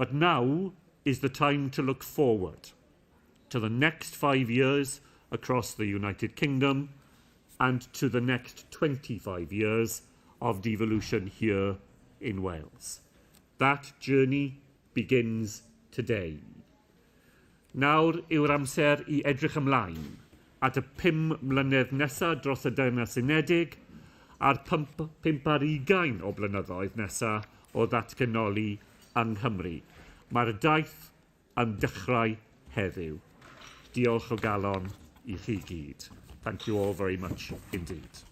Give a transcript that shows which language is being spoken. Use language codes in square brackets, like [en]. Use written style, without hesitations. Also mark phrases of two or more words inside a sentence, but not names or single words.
[en] But now is the time to look forward to the next 5 years across the United Kingdom and to the next 25 years of devolution here in Wales. That journey begins today. [cy] Nawr yw'r amser I edrych ymlaen at y 5 mlynedd nesaf dros y Deyrnas Unedig a'r 25 o blynyddoedd nesaf o ddatganoli yng Nghymru. Mae'r daith yn dechrau heddiw. Diolch o galon I chi gyd. [en] Thank you all very much indeed.